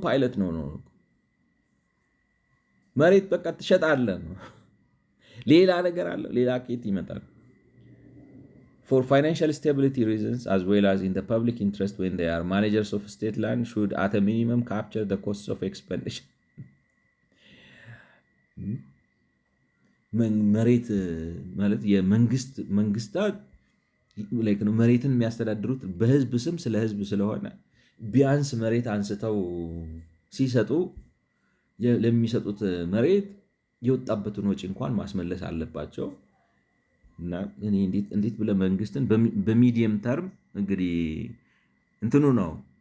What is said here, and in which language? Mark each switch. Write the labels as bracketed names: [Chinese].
[Amharic] ፓይለት ነው መሬት በቃ ትሸጣለህ ነው። ሌላ ነገር አለው? ሌላ ኬት ይመጣል? [English] For financial stability reasons, as well as in the public interest when they are managers of state land, should at a minimum capture the costs of expenditure. [Amharic] መሬት ማለት መንግስታት መሬትን የሚያስተዳድሩት በህዝብ ስም ስለ ህዝብ ስለሆነ ቢያንስ መሬት አንስተው ሲሰጡ ለሚሰጡት መሬት የወጣበትን ወጪ እንኳን ማስመለስ አለባቸው። እና እኔ እንዴት ብለህ መንግስትን በሚዲየም ተርም እንግዲህ እንትኑ ነው